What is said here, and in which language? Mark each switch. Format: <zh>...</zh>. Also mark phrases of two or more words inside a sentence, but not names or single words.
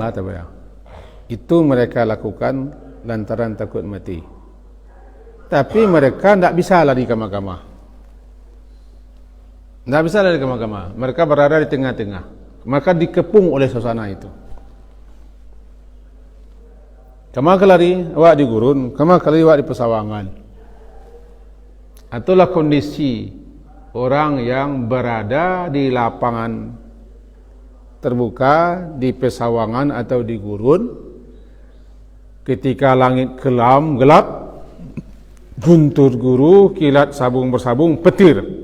<id>Itu mereka lakukan lantaran takut mati. Tapi mereka tidak bisa lari ke mahkamah. Tidak bisa lari ke mahkamah. Mereka berada di tengah-tengah. Maka dikepung oleh suasana itu.</id> <min>Kama kelari, awak di gurun. Kama kelari, awak di pesawangan.</min> <id>Itulah kondisi orang yang berada di lapangan terbuka, di pesawangan atau di gurun. Ketika langit kelam, gelap, guntur guru, kilat sabung bersabung, petir.</id>